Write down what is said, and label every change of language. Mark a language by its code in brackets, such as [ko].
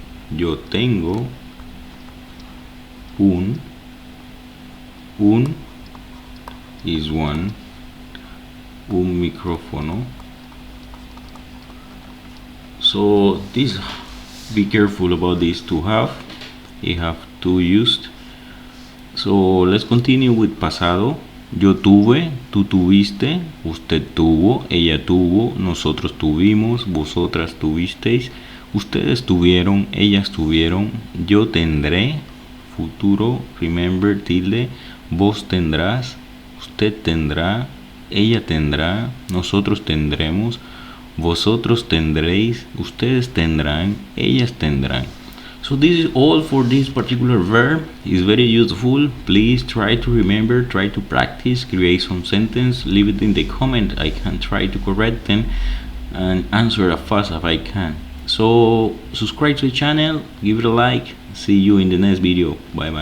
[es] Yo tengo un is one, un micrófono. [en] So this, be careful about this to have. You have to used. So let's continue with pasado. [es] Yo tuve, tú tuviste, usted tuvo, ella tuvo, nosotros tuvimos, vosotras tuvisteis, ustedes tuvieron, ellas tuvieron, yo tendré, futuro, remember, tilde, vos tendrás, usted tendrá, ella tendrá, nosotros tendremos, vosotros tendréis, ustedes tendrán, ellas tendrán. [en] So this is all for this particular verb. It's very useful. Please try to remember, try to practice, create some sentence, leave it in the comment. I can try to correct them and answer as fast as I can. So subscribe to the channel, give it a like. See you in the next video. Bye bye.